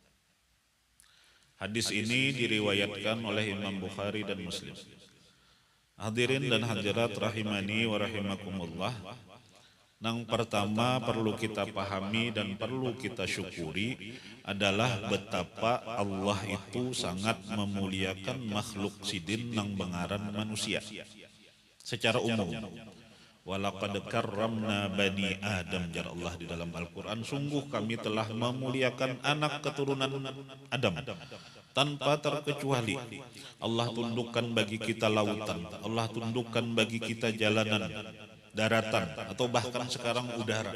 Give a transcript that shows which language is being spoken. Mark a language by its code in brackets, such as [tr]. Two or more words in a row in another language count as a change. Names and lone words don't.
[id] Hadis ini diriwayatkan oleh Imam Bukhari dan Muslim. Hadirin dan hadirat [ar] رحمني ورحمكم الله. [bjn] Yang pertama perlu kita pahami dan perlu kita syukuri adalah betapa Allah itu sangat memuliakan makhluk sidin nang bengaran manusia secara umum. [ar] ولقد كرمنا بني آدم, [id] jar Allah di dalam Al-Quran, sungguh kami telah memuliakan anak keturunan Adam tanpa terkecuali. Allah tundukkan bagi kita lautan, Allah tundukkan bagi kita jalanan, daratan, atau bahkan sekarang udara.